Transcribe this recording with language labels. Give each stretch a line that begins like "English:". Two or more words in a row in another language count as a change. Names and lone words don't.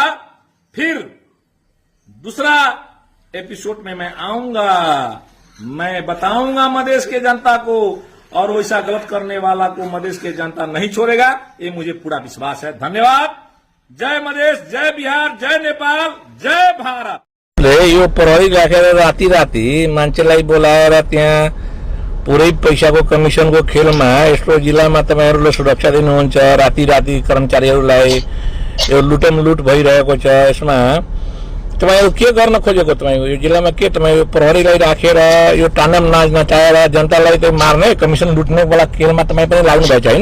Hindi: फिर दूसरा एपिसोड में मैं आऊंगा, मैं बताऊंगा मधेश के जनता को, और वैसा गलत करने वाला को मधेश के जनता नहीं छोड़ेगा, ये मुझे पूरा विश्वास है। धन्यवाद। जय मधेश, जय बिहार, जय नेपाल, जय भारत।
Nepali: यो प्रहरी राखेर राति मान्छेलाई बोलाएर त्यहाँ पुरै पैसाको कमिसनको खेलमा यस्तो जिल्लामा तपाईहरुले सुरक्षा दिनुहुन्छ, राति कर्मचारीहरूलाई यो लुटम लुट भइरहेको छ। यसमा तपाईहरु के गर्न खोजेको, तपाईको यो जिल्लामा के तपाई प्रहरीलाई राखेर यो ताण्डव नाच नचाएर जनतालाई चाहिँ मार्ने, कमिसन लुट्ने वाला खेलमा तपाई पनि लाग्नु भएछ हैन?